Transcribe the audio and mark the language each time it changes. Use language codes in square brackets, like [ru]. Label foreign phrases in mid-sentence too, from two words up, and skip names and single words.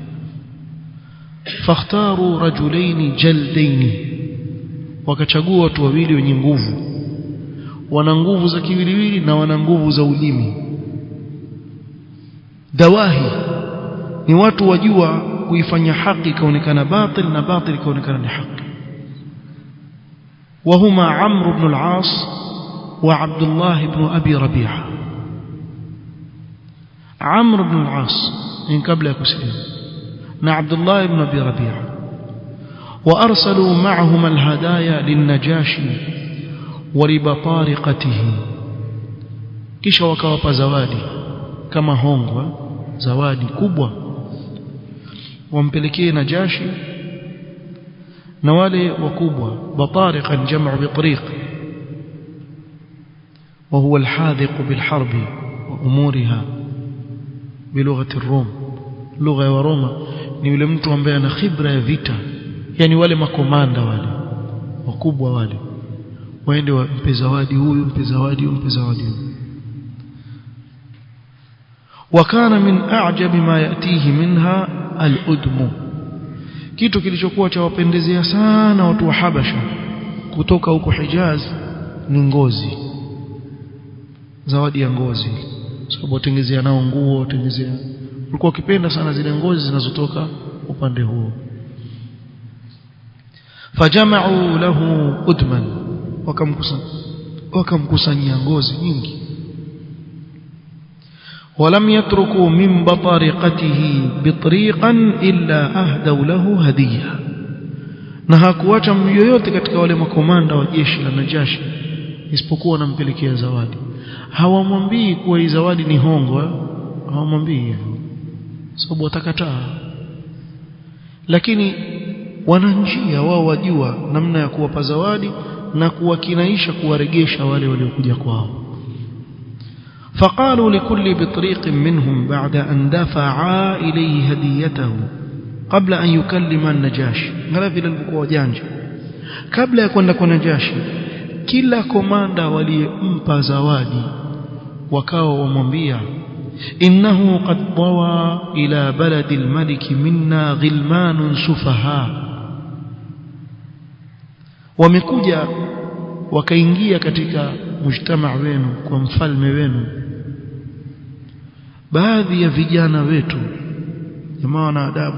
[ar] فاختاروا رجلين جلدين [sw] wakachagua watu wawili wenye nguvu wana nguvu za kiwiliwili na wana nguvu za ulimi dawahi ni watu wajua kuifanya haki ikaonekana batil na batil ikaonekana ni haki [ar] وهما عمرو بن العاص وعبد الله بن أبي ربيعة عمرو بن العاص من قبل يكسلم عبد الله بن أبي ربيعة وأرسلوا معهما الهدايا للنجاشي ولبطارقته [sw] kisha wakawapa zawadi kama hongwa zawadi kubwa wampelekee Najashi na wale wakubwa [ar] بطارقة جمع بطريق وهو الحاذق بالحرب وأمورها بلغة الروم لغة [sw] ya Roma ni yule mtu ambaye ana khibra ya vita yani wale makomanda wale wakubwa wale waende wampe zawadi huyu mpe zawadi huyu mpe zawadi [ar] وكان من أعجب ما يأتيه منها الأدم [sw] kitu kilichokuwa cha wapendezea sana watu wa Habasha kutoka huko Hijaz ni ngozi zawadi ya ngozi sababu watengezea nao nguo watengezea walikuwa wakipenda sana zile ngozi zinazotoka upande huo [ar] فجمعوا له أدما [sw] wakamkusanyia ngozi nyingi [ar] ولم يتركوا من بطارقته بطريقا إلا أهدوا له هدية [sw] na hakuacha yoyote katika wale makomanda wa jeshi la Najashi isipokuwa anampelekea zawadi. Hawamwambii kuwa hii zawadi ni hongo, hawamwambii hivyo sababu watakataa, lakini wana njia wao, wajua namna ya kuwapa zawadi na kuwakinaisha, kuwaregesha wale waliokuja kwao. [ar] فقالوا لكل بطريق منهم بعد أن دفعا إليه هديته قبل أن يكلم النجاشي. [sw] ngala vile alikuwa janja, kabla ya kwenda kwa Najashi, kila komanda waliyempa zawadi wakawa wamwambia, [ar] إنه قد ضوى إلى بلد الملك منا غلمان سفهاء, [sw] wamekuja wakaingia katika mujtamaa wenu, kwa mfalme wenu, baadhi ya vijana wetu, jamaa na adabu.